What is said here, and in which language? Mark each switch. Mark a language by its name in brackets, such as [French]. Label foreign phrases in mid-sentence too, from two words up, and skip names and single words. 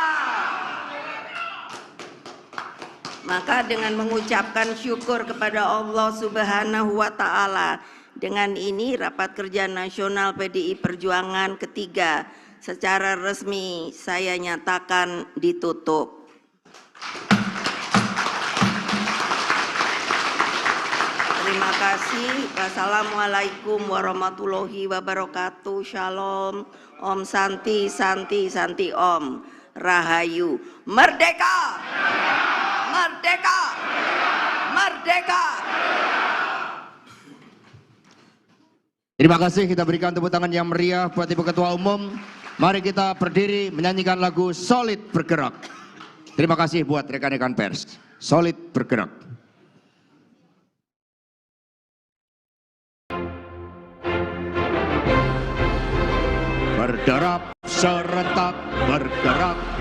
[Indonesian] Maka dengan mengucapkan syukur kepada Allah [Arabic] سبحانه وتعالى, [Indonesian] dengan ini rapat kerja nasional PDI Perjuangan ketiga secara resmi saya nyatakan ditutup. Terima kasih. [Arabic] والسلام عليكم ورحمة الله وبركاته. [Hebrew] Shalom. [Sanskrit] ॐ शान्ति, शान्ति, शान्ति ॐ. [Indonesian] Rahayu. Merdeka! Merdeka! Merdeka! Terima kasih, kita berikan tepuk tangan yang meriah buat Ibu Ketua Umum. Mari kita berdiri menyanyikan lagu Solid Bergerak. Terima kasih buat rekan-rekan pers. Solid Bergerak. Berderap serentak bergerak.